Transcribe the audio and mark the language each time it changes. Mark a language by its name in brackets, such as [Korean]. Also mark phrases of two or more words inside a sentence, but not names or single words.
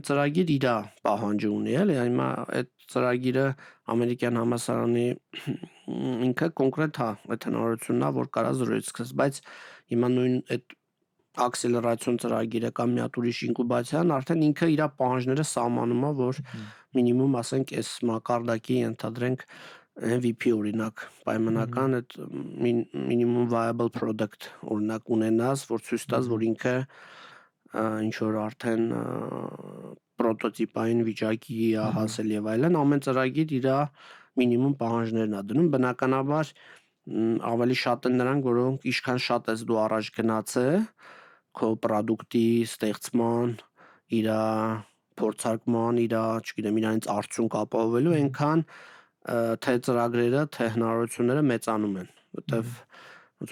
[Armenian] ծրագիր իր պահանջը ունի, էլի, հիմա այդ ծրագիրը ամերիկյան համալսարանի ինքը կոնկրետ այդ հնարավորությունն է, որ կարա 0-ից սկսես, բայց հիմա նույն այդ ակսելերացիոն ծրագիրը կամ մի հատ ուրիշ ինկուբացիան արդեն ինքը իր պահանջները սահմանում է, որ մինիմում ասենք այս մակարդակի ընդհանրենք MVP օրինակ պայմանական այդ [English] minimum viable product [Armenian] օրինակ ունենաս, որ ցույց տաս, որ ինքը ինչ որ արդեն պրոտոտիպային վիճակի է հասել եւ այլն, ամեն ծրագիր իր մինիմում պահանջներն է դնում, բնականաբար ավելի շատ են նրանք, որոնք ինչքան շատ ես դու առաջ գնացել քո product-ի ստեղծման, իր փորձարկման, իր, չգիտեմ, իրանից արդյունք ապահովելու, այնքան թե ծրագրերը, թե հնարավորությունները մեծանում են, որտեվ ոնց